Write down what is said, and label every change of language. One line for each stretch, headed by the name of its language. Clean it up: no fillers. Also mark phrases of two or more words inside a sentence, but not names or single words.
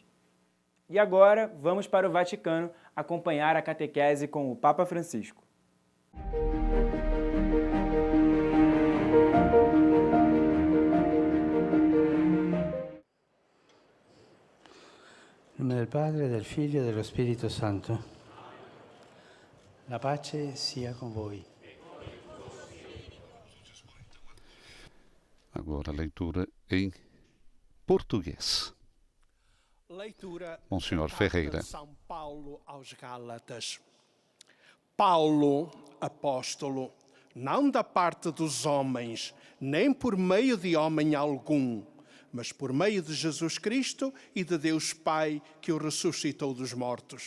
Portuguese: E agora vamos para o Vaticano acompanhar a catequese com o Papa Francisco. Em nome do Padre,
Italian: del Figlio e dello Spirito Santo. La pace sia con voi.
Portuguese: Agora a leitura em português. Leitura Monsenhor da carta Ferreira. de São Paulo aos Gálatas. Paulo, apóstolo, não da parte dos homens, nem por meio de homem algum, mas por meio de Jesus Cristo e de Deus Pai, que o ressuscitou dos mortos.